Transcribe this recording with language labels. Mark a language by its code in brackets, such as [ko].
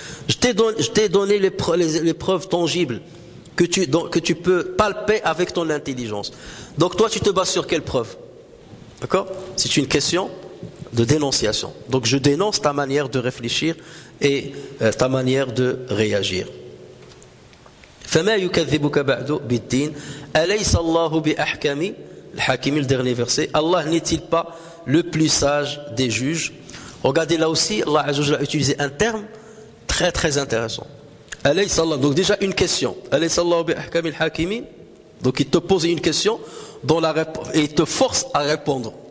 [fr] Je t'ai donné les preuves tangibles que tu peux palper avec ton intelligence. Donc toi tu te bases sur quelle preuve? D'accord? C'est une question de dénonciation. Donc je dénonce ta manière de réfléchir et ta manière de réagir. [ar] فَمَا يُكَذِّبُكَ بَعْدُ بِالدِّينِ أَلَيْسَ اللَّهُ بِأَحْكَمِ [fr] Al-Hakim, le dernier verset. Allah n'est-il pas le plus sage des juges? Regardez là aussi, Allah Azza wa Jalla a utilisé un terme très très intéressant. Donc déjà une question. Donc il te pose une question et il te force à répondre.